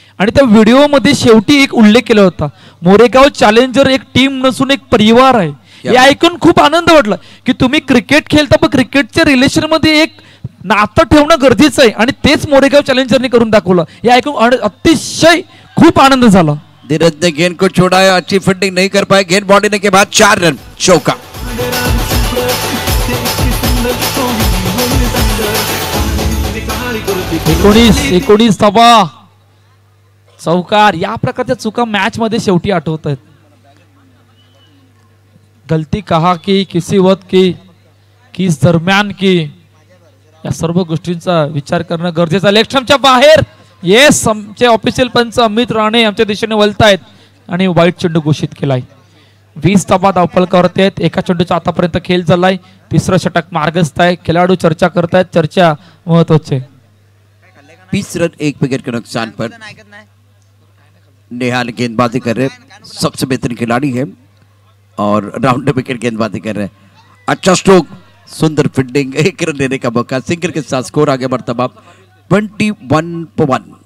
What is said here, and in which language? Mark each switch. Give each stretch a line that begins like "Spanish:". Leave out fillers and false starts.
Marathi: आणि त्या व्हिडिओमध्ये शेवटी एक उल्लेख केला होता, मोरेगाव चॅलेंजर एक टीम नसून एक परिवार आहे. हे ऐकून खूप आनंद वाटला की तुम्ही क्रिकेट खेळता पण क्रिकेटच्या रिलेशन मध्ये एक नातं ठेवणं गरजेचं आहे आणि तेच मोरेगाव चॅलेंजरने करून दाखवलं. हे ऐकून अतिशय खूप आनंद झाला.
Hindi: धीरज ने गेंद को छोड़ाया, अच्छी फील्डिंग नहीं कर पाए. गेंद बॉडी के बाद 4 रन चौका.
Marathi: 19 धावा चौकार. या प्रकारच्या चुका मॅच मध्ये शेवटी आठवत आहेत.
Hindi: गलती कहा की, किसी वक्त की, किस दरम्यान की,
Marathi: या सर्व गोष्टींचा विचार करणं गरजेचं आहे. लेफ्टच्या बाहेर. येस, आमचे ऑफिशियल पंच अमित राणे आमच्या दिशेने वळतायत आणि वाईट चेंडू घोषित केलाय. 20 धावा धावफलकावरती आहेत. एका चेंडूचा आतापर्यंत खेळ झालाय. तिसरं षटक मार्गस्थ आहे. खेळाडू चर्चा करतायत. चर्चा महत्वाची.
Hindi: 20 रन 1 विकेट के नुकसान पर नेहाल गेंदबाजी कर रहे, सबसे बेहतरीन खिलाड़ी है और राउंड विकेट गेंदबाजी कर रहे हैं. अच्छा स्ट्रोक, सुंदर फील्डिंग, 1 रन लेने का मौका. सिंगल के साथ स्कोर आगे बढ़ता बाप 21-1.